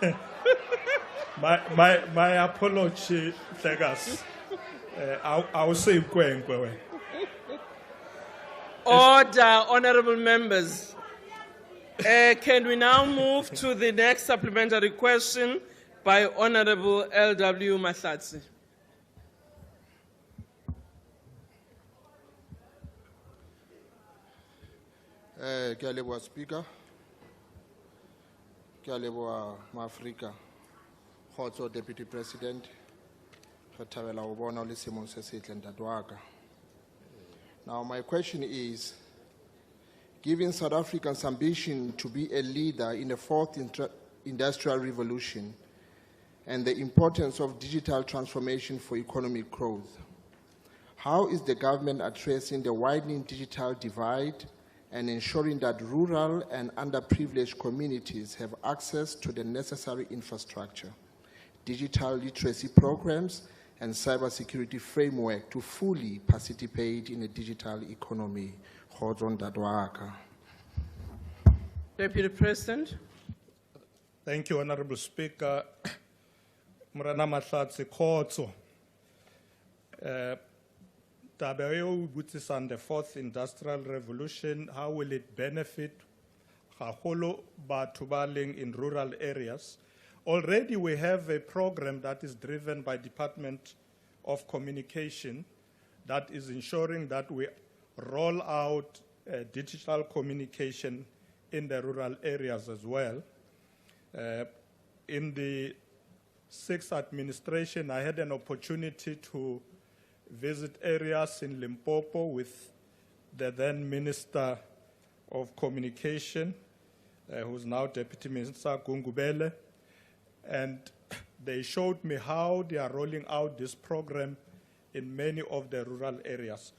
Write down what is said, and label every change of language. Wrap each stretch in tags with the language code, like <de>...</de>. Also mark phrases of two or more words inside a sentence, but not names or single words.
<en>my apology, Tegas. I will say Nkwenkwe. Order, honorable members. Can we now move to the next supplementary question by Honorable L.W. Mashatile?</en> <st>Ke a leboha Speaker. Ke a leboha Maafrika. Kgotso Deputy President. Re thabela ho bona o le seemong se setle ntate wa ka.</st> <en>Now my question is, given South Africa's ambition to be a leader in the fourth industrial revolution and the importance of digital transformation for economic growth, how is the government addressing the widening digital divide and ensuring that rural and underprivileged communities have access to the necessary infrastructure, digital literacy programs, and cybersecurity framework to fully participate in a digital economy? Deputy President. Thank you, Honorable Speaker.</en> <st>Morena Mahlatse Kgotso. Taba eo butsisang</st> <en>the fourth industrial revolution, how will it benefit</en> <st>haholo batho ba leng</st> <en>in rural areas? Already we have a program that is driven by Department of Communication that is ensuring that we roll out digital communication in the rural areas as well. In the sixth administration, I had an opportunity to visit areas in Limpopo with the then Minister of Communication, who's now Deputy Minister Gungubele, and they showed me how they are rolling out this program in many of the rural areas.</en>